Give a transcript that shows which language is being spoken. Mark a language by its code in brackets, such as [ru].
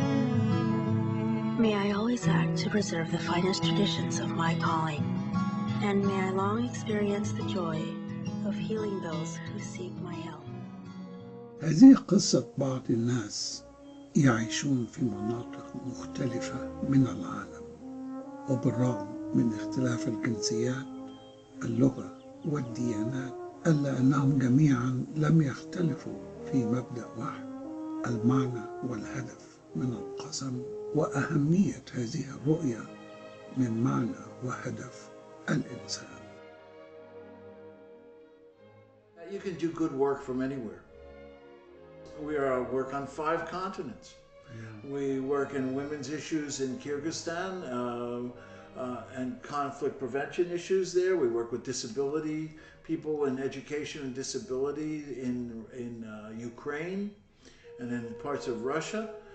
[en] May I always act to preserve the finest traditions of my calling, and may I long experience the joy of healing those who seek my help. [ar] هذه قصة بعض الناس يعيشون في مناطق مختلفة من العالم، وبالرغم من اختلاف الجنسيات، اللغة والديانات، إلا أنهم جميعا لم يختلفوا في مبدأ واحد: المعنى والهدف من القسم وأهمية هذه الرؤية من معنى وهدف الإنسان. [en] You can do good work from anywhere. We work on 5 continents. Yeah. We work in women's issues in Kyrgyzstan and conflict prevention issues there. We work with disability people in education and disability in Ukraine and in parts of Russia.